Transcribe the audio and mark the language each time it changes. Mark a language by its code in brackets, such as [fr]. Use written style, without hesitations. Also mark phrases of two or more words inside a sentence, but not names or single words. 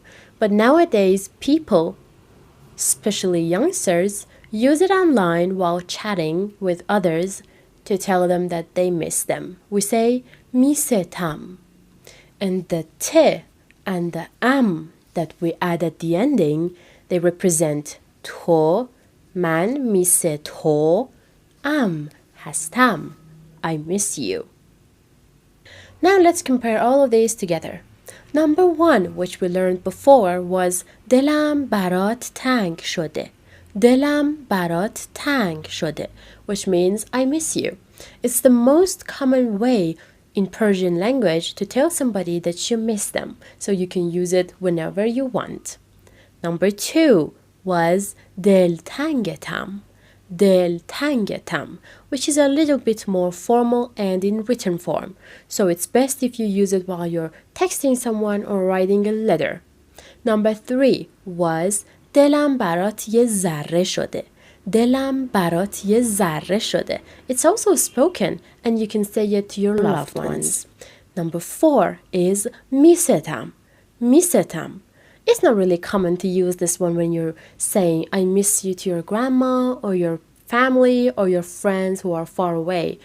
[en] But nowadays, people, especially youngsters, use it online while chatting with others to tell them that they miss them. We say میستم. And the t and the that we add at the ending, they represent [fa] تو, من میس تو, هستم, [en] I miss you. Now let's compare all of these together. Number 1, which we learned before, was [fa] دلم برات تنگ شده. دلم برات تنگ شده, [en] which means I miss you. It's the most common way in Persian language to tell somebody that you miss them, so you can use it whenever you want. Number 2 was دلتنگتم. [fa] دلتنگتم, [en] which is a little bit more formal and in written form. So it's best if you use it while you're texting someone or writing a letter. Number 3 was [fa] دلم برات یه ذره شده. دلم برات یه ذره شده. [en] It's also spoken and you can say it to your loved ones. Number 4 is [fa] میستم. میستم. [en] It's not really common to use this one when you're saying I miss you to your grandma or your family or your friends who are far away.